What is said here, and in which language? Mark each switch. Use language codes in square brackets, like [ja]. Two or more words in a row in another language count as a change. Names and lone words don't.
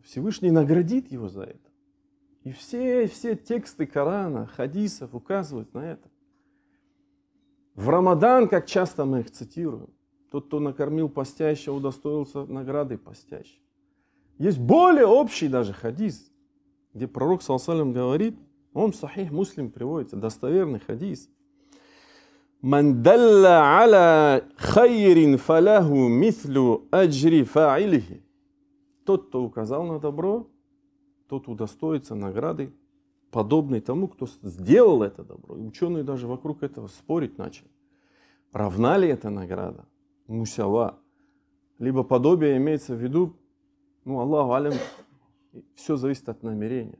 [ru] Всевышний наградит его за это. И все тексты Корана, хадисов указывают на это. В Рамадан, как часто мы их цитируем, тот, кто накормил постящего, удостоился награды постящего. Есть более общий даже хадис, где пророк [ar] صلى الله عليه وسلم [ru] говорит, он в Сахих Муслим приводится, достоверный хадис. [ar] «من دل على خير فله مثل أجر فاعله». [ru] Тот, кто указал на добро, тот удостоится награды, подобной тому, кто сделал это добро. И ученые даже вокруг этого спорить начали. Равна ли эта награда? Мусява. Либо подобие имеется в виду, [ar] الله أعلم, [ru] все зависит от намерения.